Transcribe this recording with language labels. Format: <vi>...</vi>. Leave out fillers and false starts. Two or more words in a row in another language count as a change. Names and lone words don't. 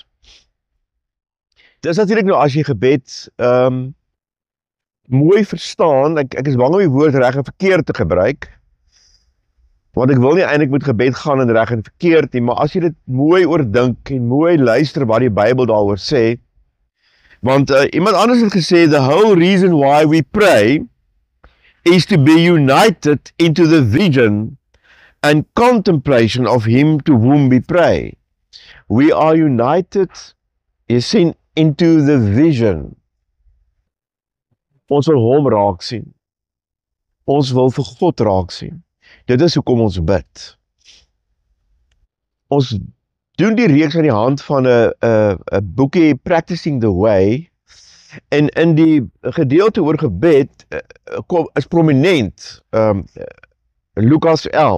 <af>Dis natuurlik nou as jy gebed mooi verstaan, ek is bang om die woord reg en verkeerd te gebruik, want ek wil nie eintlik met gebed gaan in reg en verkeerd nie, maar as jy dit mooi oordink en mooi luister wat die Bybel daaroor sê, want iemand anders het gesê,</af> <en>the whole reason why we pray is to be united into the vision and contemplation of him to whom we pray. We are united,</en> <af>jy sien,</af> <en>into the vision.</en> <af>Ons wil hom raak sien. Ons wil vir God raak sien. Dit is hoekom ons bid. Ons doen die reeks aan die hand van 'n boekie Practicing the Way, en in die gedeelte oor gebed is prominent Lukas 11.</af>